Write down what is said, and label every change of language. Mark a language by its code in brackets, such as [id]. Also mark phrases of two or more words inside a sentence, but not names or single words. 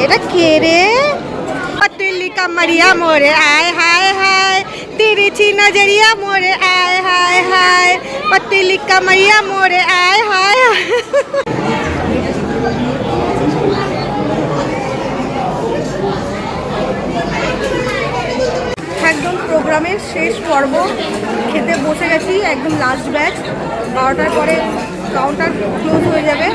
[bn] এটা কে রে? [hi] पतली कमरिया मोरे आय हाय हाय, तिरछी नजरिया मोरे आय हाय हाय, पतली कमरिया मोरे आय हाय हाय। [bn] একদম প্রোগ্রামের শেষ পর্ব, খেতে বসে গেছি, একদম [en] last batch. [bn] 12টার পরে [en] counter close [bn] হয়ে যাবে।